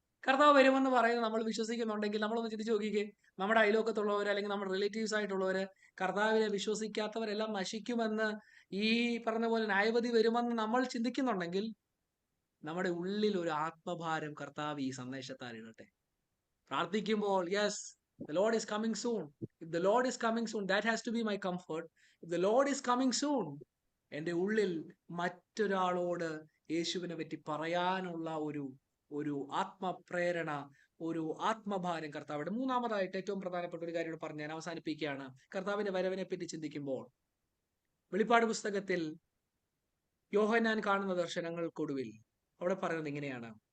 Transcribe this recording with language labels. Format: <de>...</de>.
<ml>കർത്താവ് വരുമെന്ന് പറയുന്നത് നമ്മൾ വിശ്വസിക്കുന്നുണ്ടെങ്കിൽ നമ്മളൊന്ന് ചിന്തിച്ചു നോക്കിക്കേ. നമ്മുടെ അയലോക്കത്തുള്ളവർ അല്ലെങ്കിൽ നമ്മുടെ റിലേറ്റീവ്സ് ആയിട്ടുള്ളവര് കർത്താവിനെ വിശ്വസിക്കാത്തവരെല്ലാം നശിക്കുമെന്ന് ഈ പറഞ്ഞ പോലെ ന്യായവിധി വരുമെന്ന് നമ്മൾ ചിന്തിക്കുന്നുണ്ടെങ്കിൽ നമ്മുടെ ഉള്ളിൽ ഒരു ആത്മഭാരം കർത്താവ് ഈ സന്ദേശത്താൽ ഇടട്ടെ. പ്രാർത്ഥിക്കുമ്പോൾ,</ml> <en>Yes, the Lord is coming soon. If the Lord is coming soon, that has to be my comfort. If the Lord is coming soon,</en> <ml>എൻ്റെ ഉള്ളിൽ മറ്റൊരാളോട് യേശുവിനെ പറ്റി പറയാനുള്ള ഒരു ആത്മപ്രേരണ, ഒരു ആത്മഭാരം കർത്താവിടെ. മൂന്നാമതായിട്ട് ഏറ്റവും പ്രധാനപ്പെട്ട ഒരു കാര്യം പറഞ്ഞ് ഞാൻ അവസാനിപ്പിക്കുകയാണ്. കർത്താവിന്റെ വരവിനെ പറ്റി ചിന്തിക്കുമ്പോൾ വെളിപ്പാട് പുസ്തകത്തിൽ യോഹന്നാൻ കാണുന്ന ദർശനങ്ങൾക്കൊടുവിൽ അവിടെ പറയുന്നത് ഇങ്ങനെയാണ്.</ml>